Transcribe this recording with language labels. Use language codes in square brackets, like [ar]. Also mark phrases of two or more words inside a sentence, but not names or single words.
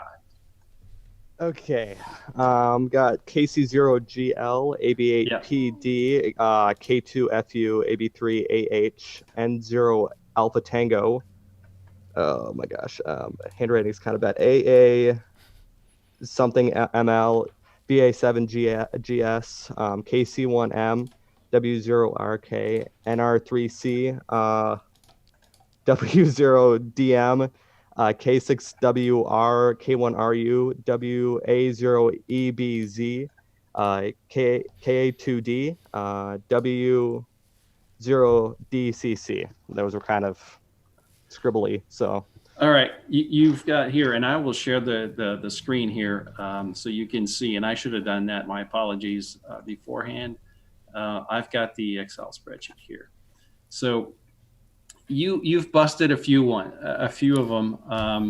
[en] Okay, got KC0GL, AB8PD, K2FU, AB3AH, N0 Alpha Tango. Oh my gosh, handwriting's kind of bad. AA something ML, BA7GS, KC1M, W0RK, NR3C, W0DM. K6WR, K1RU, WA0EBZ, KA2D, W0DCC. Those were kind of scribbly, so. All right, you've got here, and I will share the screen here so you can see, and I should have done that, my apologies beforehand. I've got the Excel spreadsheet here. So you've busted a few of them.